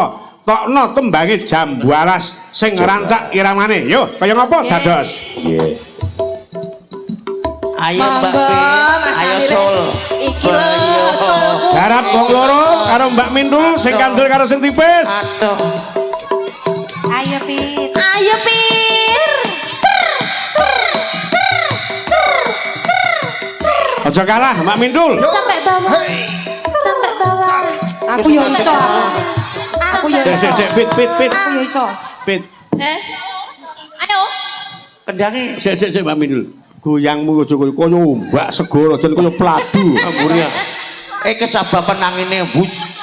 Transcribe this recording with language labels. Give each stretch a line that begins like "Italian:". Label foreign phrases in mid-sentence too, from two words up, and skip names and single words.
Javanese: Tokno tembange Jambu Alas sing rancak iramane. Yo, kaya ngapa dados? Nggih. Ayo Mbak Pit, ayo Sol. Iki lho Sol. Garap wong loro karo Mbak Mindul sing kandel karo sing tipis. Aduh. Ayo Pit. Ayo Pir. Ser ser ser ser ser ser. Aja kalah Mbak Mindul.
Indonesian: Sampai bawah. Sampai bawah.
Javanese: Aku yo iso. Aku yo iso. Sik Pit. Aku yo iso. Pit. Ayo. Kendange Sik Mbak Mindul. Goyangmu aja kaya ombak segara, jan kaya pladu. Ampun ya. kesababan angine bus.